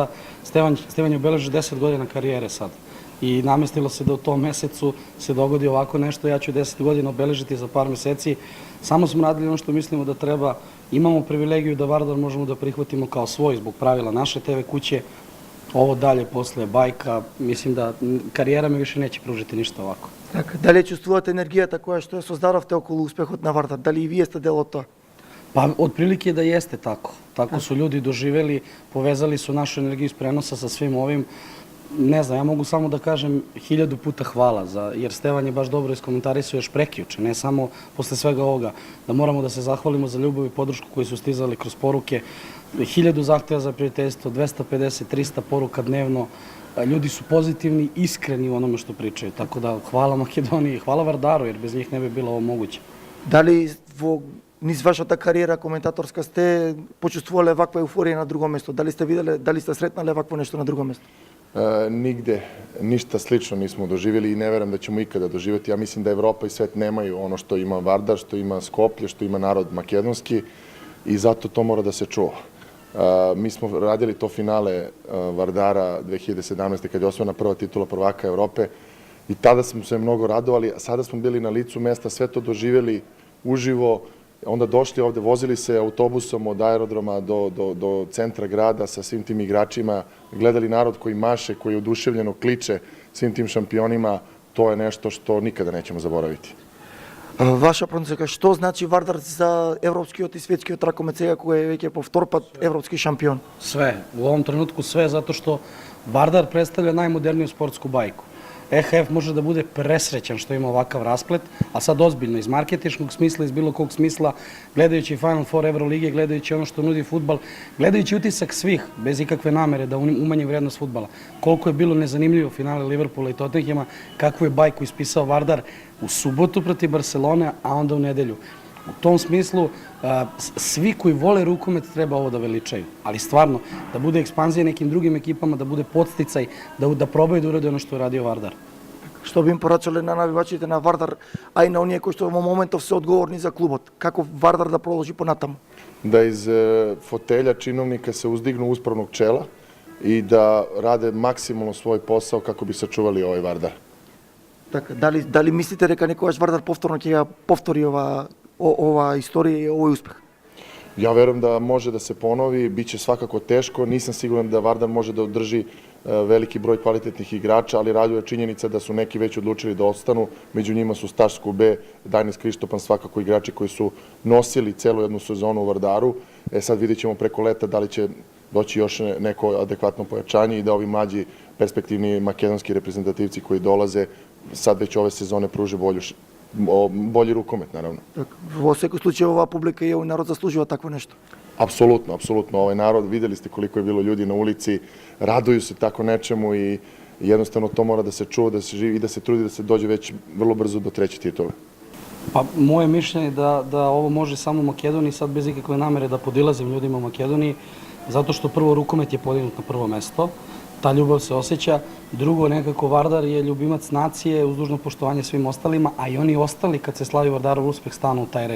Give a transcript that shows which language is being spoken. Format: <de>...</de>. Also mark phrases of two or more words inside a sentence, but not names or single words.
<sr>Stevan je obeležio 10 godina karijere sad. I namestilo se da u tom mesecu se dogodi ovako nešto, ja ću 10 godina obeležiti za par meseci. Samo smo radili ono što mislimo da treba. Imamo privilegiju da Vardar možemo da prihvatimo kao svoj zbog pravila naše TV kuće. Ovo dalje posle bajka, mislim da karijera mi više neće pružiti ništa ovako.</sr> <mk>Така, дали чувствувате енергијата која што ја создадовте околу успехот на Вардар? Дали и вие сте дел од тоа?</mk> <sr>Pa otprilike da jeste tako. Tako su ljudi doživjeli, povezali su našu energiju iz prenosa sa svim ovim. Ne znam, ja mogu samo da kažem 1000 puta hvala, jer Stevan je baš dobro iskomentarisao još prekjuče, ne samo posle svega ovoga, da moramo da se zahvalimo za ljubav i podršku koju su stizali kroz poruke. 1000 zahteva za prijateljstvo, 250, 300 poruka dnevno. Ljudi su pozitivni, iskreni u onome što pričaju. Tako da hvala Makedoniji, hvala Vardaru, jer bez njih ne bi bilo ovo moguće.</sr> <mk>Дали во низ вашата кариера коментаторска сте почувствувале ваква еуфорија на друго место? Дали сте виделе, дали сте сретнале вакво нешто на друго место?</mk> <sr>Nigde ništa slično nismo doživjeli i ne verujem da ćemo ikada doživjeti. Ja mislim da Evropa i svet nemaju ono što ima Vardar, što ima Skoplje, što ima narod makedonski i zato to mora da se čuva. Mi smo radili to finale Vardara 2017. kad je osvojena prva titula prvaka Evrope i tada smo se mnogo radovali, a sada smo bili na licu mesta, sve to doživjeli uživo, onda došli ovde, vozili se autobusom od aerodroma do centra grada sa svim tim igračima, gledali narod koji maše, koji oduševljeno kliče svim tim šampionima, to je nešto što nikada nećemo zaboraviti.</sr> <mk>Ваша проценка, што значи Вардар за европскиот и светскиот ракомет сега кој е веќе по втор пат европски шампион?</mk> <sr>Sve. U ovom trenutku sve, zato što Vardar predstavlja najmoderniju sportsku bajku. EHF može da bude presrećan što ima ovakav rasplet, a sad ozbiljno iz marketinškog smisla, iz bilo kog smisla, gledajući Final Four Evrolige, gledajući ono što nudi fudbal, gledajući utisak svih, bez ikakve namere da umanje vrednost fudbala. Koliko je bilo nezanimljivo finale Liverpoola i Tottenhama, kakvu je bajku ispisao Vardar u subotu protiv Barcelone, a onda u nedelju. U tom smislu, svi koji vole rukomet treba ovo da veličaju, ali stvarno, da bude ekspanzija nekim drugim ekipama, da bude podsticaj, da probaju da urade ono što je radio Vardar.</sr> <mk>Што би им порачале на навивачите на Вардар, а и на оние кои што во моментов се одговорни за клубот? Како Вардар да продолжи понатаму?</mk> <sr>Da iz fotelja činovnika se uzdignu uspravnog čela i da rade maksimalno svoj posao kako bi sačuvali ovaj Vardar.</sr> <mk>Така, дали мислите дека некогаш Вардар повторно ќе ја повтори ова историја и овој успех?</mk> <sr>Ja verujem da može da se ponovi, bit će svakako teško, nisam siguran da Vardar može da održi veliki broj kvalitetnih igrača, ali raduje činjenica da su neki već odlučili da ostanu, među njima su Staš Skube, Dajnis Krištopan, svakako igrači koji su nosili celu jednu sezonu u Vardaru. Sad vidjet ćemo preko leta da li će doći još neko adekvatno pojačanje i da ovi mlađi perspektivni makedonski reprezentativci koji dolaze sad već ove sezone pruže bolji rukomet, naravno.</sr> <mk>Во секој случај оваа публика и овој народ заслужува такво нешто.</mk> <sr>Apsolutno, apsolutno. Ovaj narod, videli ste koliko je bilo ljudi na ulici, raduju se tako nečemu i jednostavno to mora da se čuva, da se živi i da se trudi da se dođe već vrlo brzo do treće titule. Pa moje mišljenje je da ovo može samo u Makedoniji, sad bez ikakve namere da podilazim ljudima u Makedoniji, zato što prvo rukomet je podignut na prvo mesto, ta ljubav se osjeća, drugo nekako Vardar je ljubimac nacije uz dužno poštovanje svim ostalima, a i oni ostali kad se slavi Vardarov uspeh stanu u taj red.</sr>